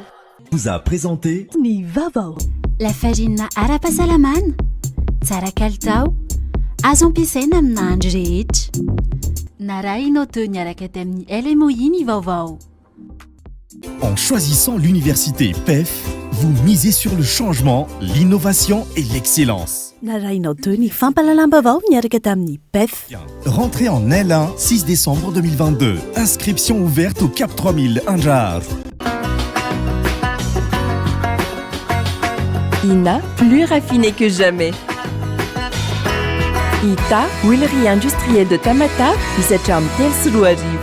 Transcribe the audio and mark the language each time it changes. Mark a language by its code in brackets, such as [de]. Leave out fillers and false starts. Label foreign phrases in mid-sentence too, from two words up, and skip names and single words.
[fr] Vous a présenté [mg] Ny vaovao. [fr] La farine [mg] ara-pahasalamana, tsara kalitao, azo ampiasaina amina andro rehetra. Na raha ianao teo niaraka tamin'ny LMOI ny vaovao. [fr] En choisissant l'université PEF, vous misez sur le changement, l'innovation et l'excellence. [mg] Na raha ianao teo ny fampahalalam-baovao niaraka tamin'ny PEF. [fr] Rentrée en L1, 6 décembre 2022. Inscription ouverte au Cap 3000 Anjar. INA, plus raffiné que jamais. ITA, huilerie industrielle de Tamata, Isacham Telsruariv.